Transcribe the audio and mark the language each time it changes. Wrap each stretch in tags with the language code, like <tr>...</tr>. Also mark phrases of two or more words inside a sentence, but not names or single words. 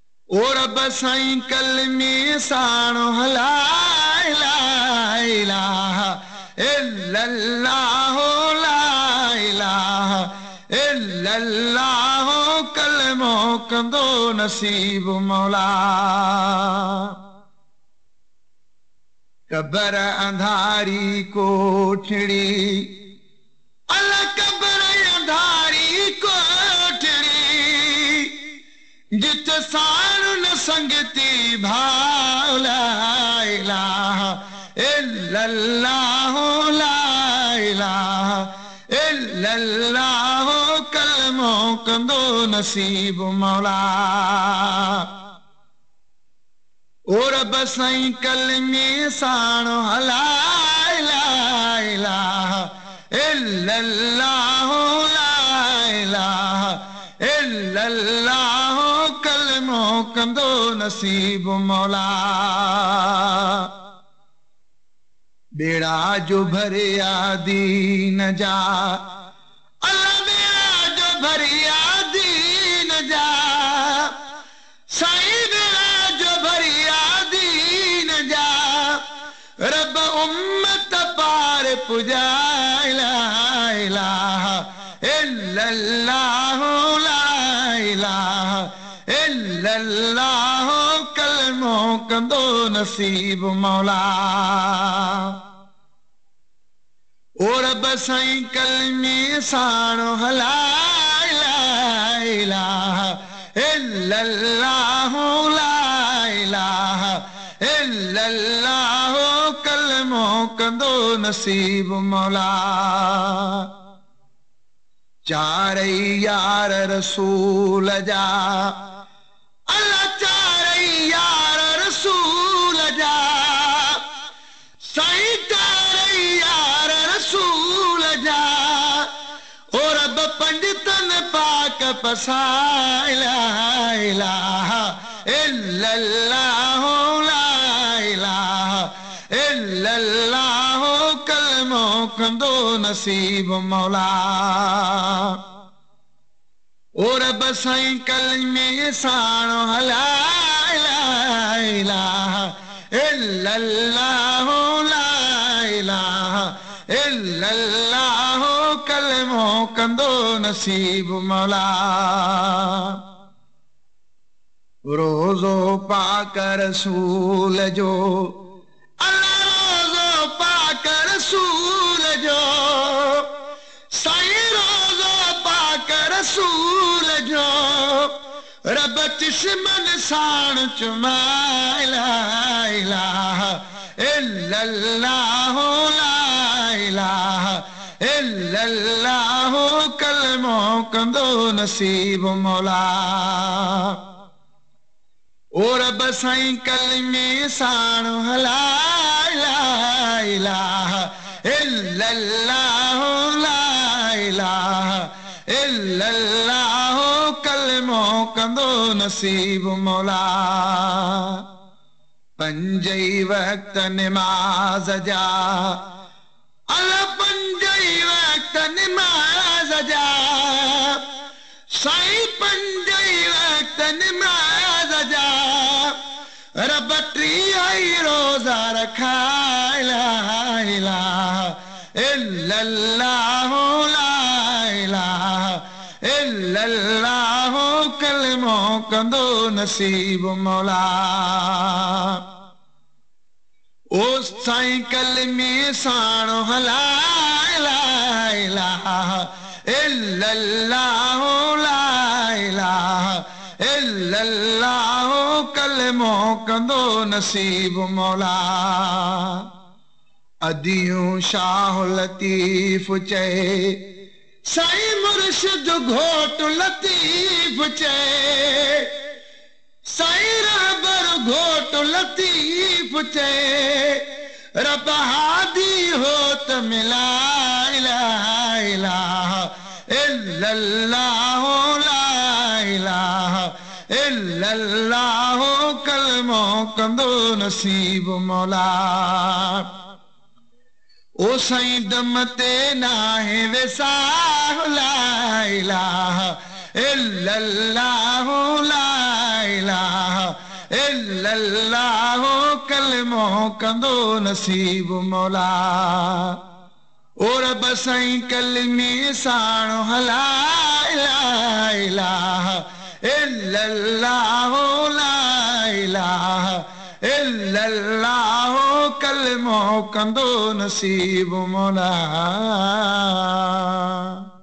<sd>ओ रब साईं कलमे साणो</sd> <ar>لا إله إلا الله لا إله إلا الله</ar> <sd>कलमो कंदो नसीब मौला। कबर अंधारी कोठड़ी अल्लाह कबर अंधारी कोठड़ी जित सारू न संगती भाव</sd> <ar>لا إله إلا الله لا إله إلا الله</ar> <sd>कलमो कंदो नसीब मौला। ओ रब साईं कलमे साणो</sd> <ar>لا إله إلا الله لا إله إلا الله</ar> <sd>कलमो कंदो नसीब मौला। बेड़ा जो भरिया दीन जा अल्लाह बेड़ा जो भरिया दीन जा साईं बेड़ा जो भरिया दीन जा रब उम्मत पार पुजा</sd> <ar>إله إلا الله لا إله إلا الله</ar> <sd>कलमो कंदो नसीब मौला। ओ रब साईं कलमे साणो</sd> <ar>لا إله إلا الله لا إله إلا الله</ar> <sd>कलमो कंदो नसीब मौला। चारई यार रसूल जा अल्लाह चारई यार रसूल जा साईं चारई यार रसूल जा ओ रब पंडितन पाक पसा</sd> <ar>إله إلا الله لا إله إلا الله</ar> <sd>कलमो कंदो नसीब मौला। ओ रब साईं कलमे साणो</sd> <ar>لا إله إلا الله لا إله إلا الله</ar> <sd>कलमो कंदो नसीब मौला। रोज़ो पाक रसूल जो अल्लाह रोज़ो पाक रसूल जो साईं रोज़ो पाक रसूल जो रब चिश्मन साण चुमा</sd> <ar>إله إلا الله لا إله إلا الله</ar> <sd>कलमो कंदो नसीब मौला। ओ रब साईं कलमे साणो</sd> <ar>لا إله إلا الله لا إله إلا الله</ar> <sd>कलमो कंदो नसीब मौला। पंजई वक्त नमाज जा अल्लाह पंजई वक्त नमाज जा साईं पंजई वक्त नमाज जा रब टीह रोज़ा रखा</sd> <ar>إله إلا الله لا إله إلا الله</ar> <sd>कलमो कंदो नसीब मौला। ओ साईं कलमे साणो</sd> <ar>لا إله إلا الله لا إله إلا الله</ar> <sd>कलमो कंदो नसीब मौला। अदियूं शाह लतीफ़ चए साईं मुर्शिद घोट लतीफ़ चए साईं रहबर घोट लतीफ़ चए रब हादी हो त मिला</sd> <ar>إله إلا الله لا إله إلا الله</ar> <sd>कलमो कंदो नसीब मौला। ओ साईं दम ते नाहे वेसाह</sd> <ar>لا إله إلا الله لا إله إلا الله</ar> <sd>कलमो कंदो नसीब मौला ओ रब साईं कलमे साण हला</sd> <ar>إله إله إلا الله لا إله إلا الله</ar> <sd>कलमो कंदो नसीब मौला</sd>